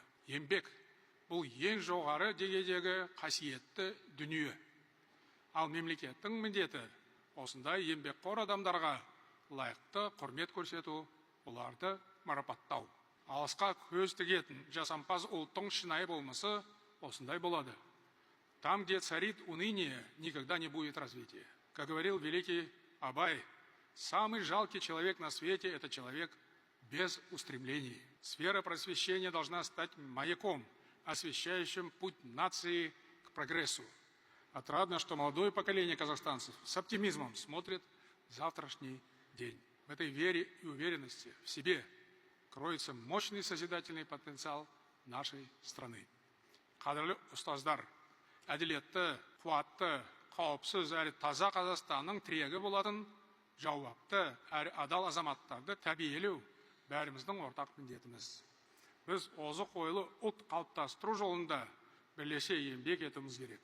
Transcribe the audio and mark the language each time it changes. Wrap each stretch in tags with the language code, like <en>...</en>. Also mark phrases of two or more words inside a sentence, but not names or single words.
<kk>Еңбек бұл ең жоғары деңгейдегі қасиетті дүние. Ал мемлекеттің міндеті осындай еңбекқор адамдарға лайықты құрмет көрсету, оларды марапаттау. Алысқа көз тігетін жасампаз ұлттың шынайы болмысы осындай болады.</kk> <ru>Там, где царит уныние, никогда не будет развития. Как говорил великий Абай, самый жалкий человек на свете – это человек без устремлений. Сфера просвещения должна стать маяком, освещающим путь нации к прогрессу. Отрадно, что молодое поколение казахстанцев с оптимизмом смотрит в завтрашний день. В этой вере и уверенности в себе кроется мощный созидательный потенциал нашей страны.</ru> <kk>Қадірлі ұстаздар, әділетті, қуатты, қауіпсіз әрі таза Қазақстанның тірегі болатын жауапты әрі адал азаматтарды тәрбиелеу бәріміздің ортақ міндетіміз. Біз озық ойлы ұлт қалыптастыру жолында бірлесе еңбек етуіміз керек.</kk>